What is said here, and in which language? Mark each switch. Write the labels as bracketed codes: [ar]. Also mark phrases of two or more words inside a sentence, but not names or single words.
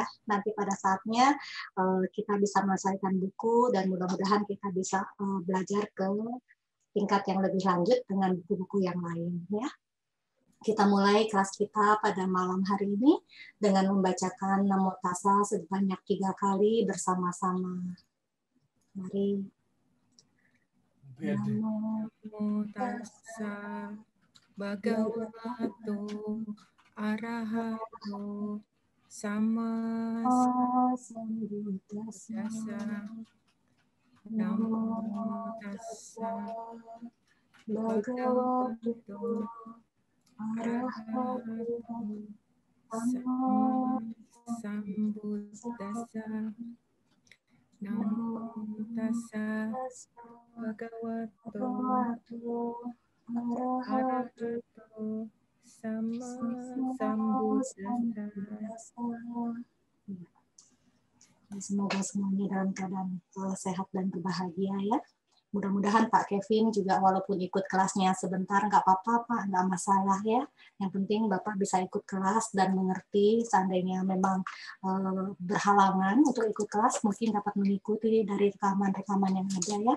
[id] Nanti pada saatnya kita bisa menyelesaikan buku dan mudah-mudahan kita bisa belajar ke tingkat yang lebih lanjut dengan buku-buku yang lain ya. Kita mulai kelas kita pada malam hari ini dengan membacakan Namo Tassa sebanyak 3 kali bersama-sama. Mari. [pi] Namo tassa bhagavato arahato sama sambuddhassa. Namo tassa bhagavato arahato sama sambuddhassa. Namo tassa bhagavato arahato sama sambuddhassa. [id] Semoga semuanya dalam keadaan sehat dan berbahagia ya. Mudah-mudahan Pak Kevin juga walaupun ikut kelasnya sebentar nggak apa-apa Pak, nggak masalah ya. Yang penting Bapak bisa ikut kelas dan mengerti. Seandainya memang berhalangan untuk ikut kelas, mungkin dapat mengikuti dari rekaman-rekaman yang ada ya.